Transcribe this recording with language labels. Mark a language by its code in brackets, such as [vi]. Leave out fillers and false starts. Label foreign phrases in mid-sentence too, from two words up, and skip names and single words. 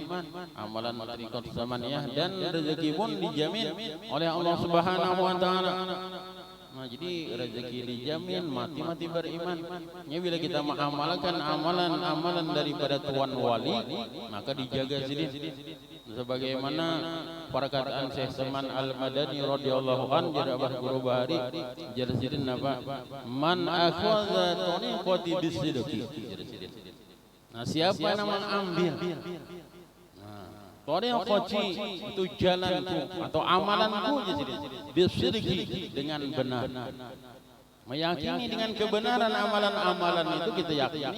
[id] Amalan thariqah samaniyah dan rezeki pun dijamin oleh Allah [ar] Subhanahu wa taala. [id] Nah, jadi rezeki dijamin, mati beriman. Ya, bila kita mengamalkan amalan-amalan daripada tuan wali, maka dijaga sidin. Sebagaimana perkataan Syekh Saman Al-Madani [ar] radhiyallahu an [id] jadi Abah Guru Bahari jadi sidin apa? [ar] Man akhadha tariqati bisidqi. [id] Nah, siapa yang mengambil thariqati itu jalanku atau amalanku jadi bisidqi dengan benar. Meyakini dengan kebenaran amalan-amalan itu kita yakini.